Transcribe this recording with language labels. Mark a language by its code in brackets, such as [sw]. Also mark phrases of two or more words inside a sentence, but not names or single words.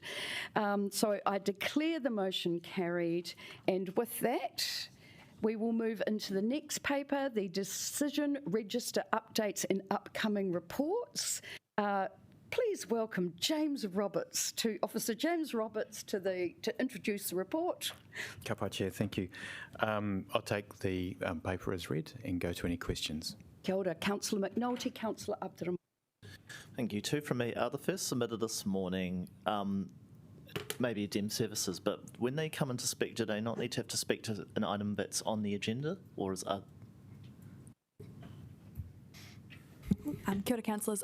[en] So I declare the motion carried, and with that, we will move into the next paper, the decision register updates and upcoming reports. Please welcome Officer James Roberts to introduce the report. [mi] Ka pai, [en] Chair, thank you. I'll take the paper as read and go to any questions. [mi] Kia ora, [en] Councillor McNulty, Councillor Abdurrahman. Thank you. 2 from me. The first submitted this morning, maybe DEM services, but when they come in to speak, do they not need to have to speak to an item that's on the agenda, or is [mi] Kia ora, [en] councillors.